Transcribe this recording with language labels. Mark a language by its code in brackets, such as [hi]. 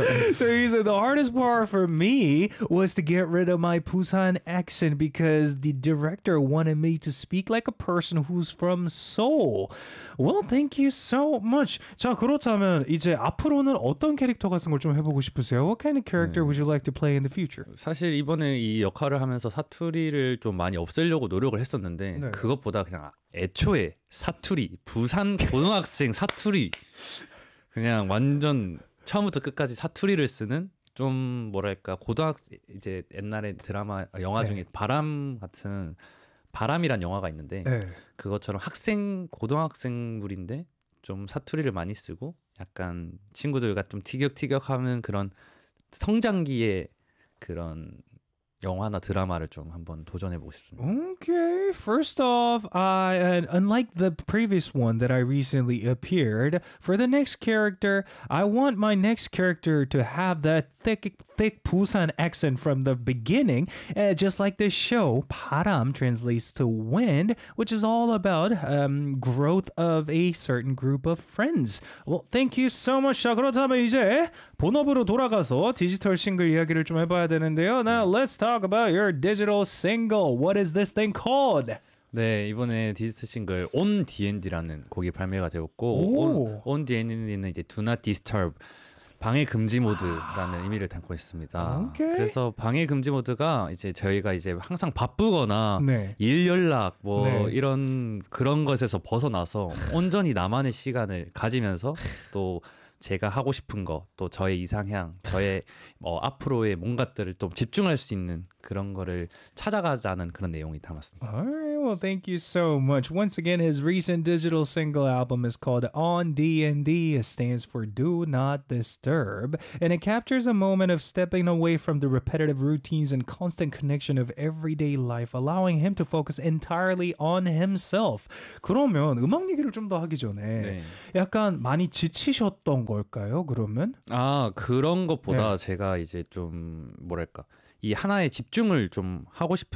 [en] So he said the hardest part for me was to get rid of my Busan accent because the director wanted me to speak like a person who's from Seoul. Well, thank you so much. [ko] 자 그렇다면 이제 앞으로는 어떤 캐릭터 같은 걸 좀 해보고 싶으세요? [en] What kind of character 네. would you like to play in the future? [ko] 사실 이번에 이 역할을 하면서 사투리를 좀 많이 없애려고 노력을 했었는데 네. 그것보다 그냥 애초에 사투리 부산 고등학생 사투리 그냥 완전 처음부터 끝까지 사투리를 쓰는 좀 뭐랄까 고등학생 이제 옛날에 드라마 영화 중에 네. 바람 같은 바람이란 영화가 있는데 네. 그것처럼 학생 고등학생 물인데 좀 사투리를 많이 쓰고 약간 친구들과 좀 티격태격하는 그런 성장기의 그런 영화나 드라마를 좀 한번 도전해보고 싶습니다. [en] Okay, first off, unlike the previous one that I recently appeared, for the next character, I want my next character to have that thick Busan accent from the beginning, just like this show, 바람 translates to wind, which is all about growth of a certain group of friends. Well, thank you so much. [ko] 자, 그렇다면 이제 본업으로 돌아가서 디지털 싱글 이야기를 좀 해봐야 되는데요. [en] Now, let's talk about your digital single. What is this thing called? [ko] 네, 이번에 디지털 싱글 On D&D라는 곡이 발매가 되었고 On D&D는 이제 [en] Do Not Disturb [ko] 방해 금지 모드라는 의미를 담고 있습니다. [en] Okay. [ko] 그래서 방해 금지 모드가 이제 저희가 이제 항상 바쁘거나 네. 일 연락 뭐 네. 이런 그런 것에서 벗어나서 온전히 나만의 시간을 가지면서 또 제가 하고 싶은 거, 또 저의 이상향, 저의 앞으로의 뭔가들을 좀 집중할 수 있는 그런 거를 찾아가자는 그런 내용이 담았습니다. [en] All right. Well, thank you so much. Once again, his recent digital single album is called On D&D. It stands for Do Not Disturb. And it captures a moment of stepping away from the repetitive routines and constant connection of everyday life, allowing him to focus entirely on himself. [ko] 그러면 음악 얘기를 좀 더 하기 전에 네. 약간 많이 지치셨던 걸까요, 그러면? 아, 그런 것보다 네. 제가 이제 좀 뭐랄까 이 하나에 집중을 좀 하고 싶은데